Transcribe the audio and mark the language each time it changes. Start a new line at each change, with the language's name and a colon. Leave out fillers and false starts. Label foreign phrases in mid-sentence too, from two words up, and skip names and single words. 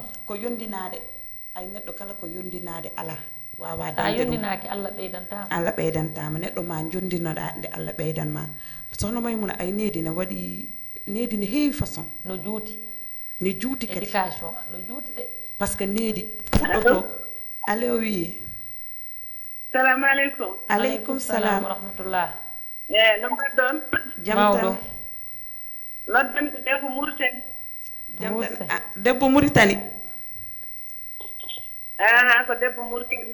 Fula: ko yondinade ay neɗɗo kala ko yondinade ala wawa sa yondinaki Allah ɓeydantama neɗɗo ma jondinoɗa nde Allah ɓeydanma sohna Maymuna ay needi ne waɗi needi ne heewi façon no juuti kadi éducation no juuti de
French: par ce que
Fula: needi fuɗɗoto ko ale o wi
Arabic: سلام عليكم عليكم سلام ورحمة الله
Fula: no mbaɗɗon jam tan noddan ko debbo Mauritanie jam tan debbo Mauritanie ko debbo Mauritanie